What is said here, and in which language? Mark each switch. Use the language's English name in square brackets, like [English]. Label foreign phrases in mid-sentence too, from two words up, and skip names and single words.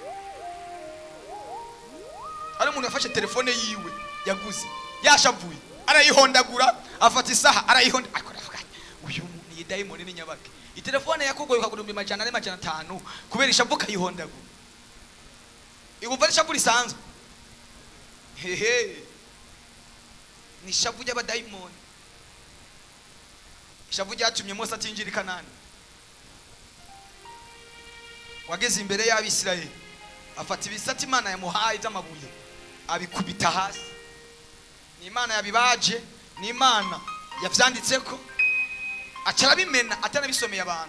[Rundi] Ari umuntu yafashe telefone yiwe yaguze yashavuye, arayihondagura, afata isaha arayihonda, akora avuga uyu muntu yi daimoni ni nyabake. Itelefone yakugoye ukagura 400 kubera ishavu kayihondagura. Ibumva ishavu risanzwe, ni ishavu ry'abadaimoni. Ishavu ryatumye Mose atinjira i Kanani. Wageze imbere y'Abisirayeli, afata ibisate Imana yamuhaye by'amabuye abikubita hasi. Ni Imana yabibaje, ni Imana yavyanditseko, acara bimena atanabisomeye abantu.